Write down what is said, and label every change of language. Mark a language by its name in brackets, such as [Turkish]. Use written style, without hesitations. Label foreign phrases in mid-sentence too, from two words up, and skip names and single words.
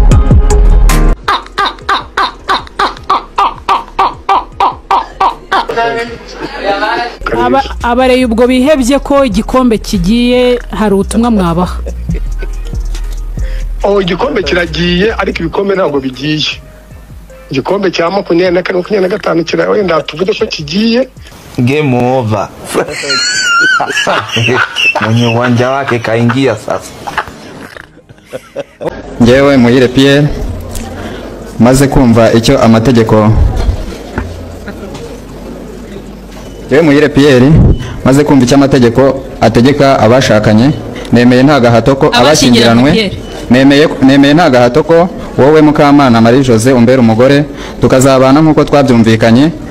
[Kinyarwanda] Abareye ubwo bihebye ko igikombe kigiye hari ubutumwa mwabaha? Igikombe kiragiye ariko ibikombe ntabwo bigiye. Igikombe cya 24-25 kira wenda tuvuge ko kigiye. [English] Game over. [Swahili] Mwenye uwanja wake kaingia sasa. [Kinyarwanda] Njewe Muhire Pierre maze kumva icyo amategeko ategeka abashakanye, nemeye nta gahato ko abashyingiranwe, nemeye nta gahato ko wowe Mukamana Marie Jose umbera umugore tukazabana nkuko twabyumvikanye.